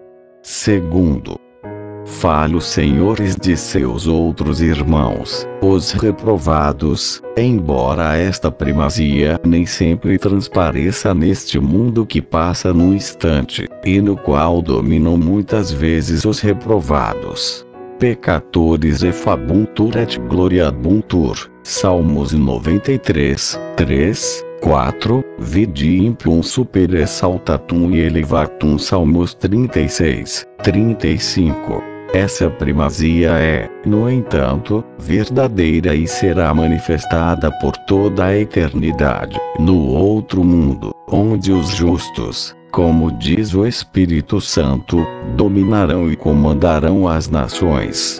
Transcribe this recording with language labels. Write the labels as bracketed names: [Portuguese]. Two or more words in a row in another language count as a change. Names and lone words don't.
[Portuguese] Segundo, fale os senhores de seus outros irmãos, os reprovados, embora esta primazia nem sempre transpareça neste mundo que passa num instante, e no qual dominam muitas vezes os reprovados. [Latin] Peccatores e fabuntur et gloriabuntur. Salmos 93, 3, 4, vidi impium super exaltatum e elevatum. [Portuguese] Salmos 36, 35. Essa primazia é, no entanto, verdadeira e será manifestada por toda a eternidade, no outro mundo, onde os justos, como diz o Espírito Santo, dominarão e comandarão as nações.